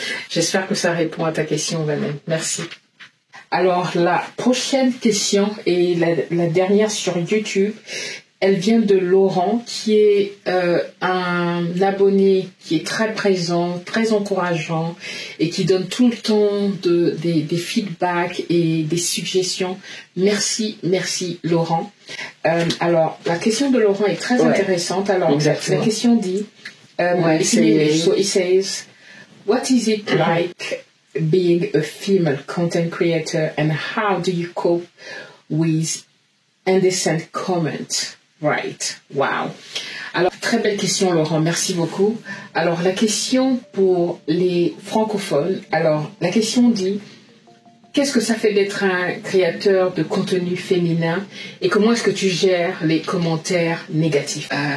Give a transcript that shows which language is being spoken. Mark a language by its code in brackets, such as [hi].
[fr] J'espère que ça répond à ta question, Vanelle. Merci. Alors, la prochaine question et la dernière sur YouTube, elle vient de Laurent, qui est un abonné qui est très présent, très encourageant et qui donne tout le temps des feedbacks et des suggestions. Merci Laurent. Alors, la question de Laurent est très intéressante. Alors, exactement. La question dit, [en] so it says, what is it like being a female content creator and how do you cope with indecent comments? Right. Wow. [fr] Alors, très belle question, Laurent. Merci beaucoup. Alors, la question pour les francophones. Alors, la question dit, qu'est-ce que ça fait d'être un créateur de contenu féminin et comment est-ce que tu gères les commentaires négatifs?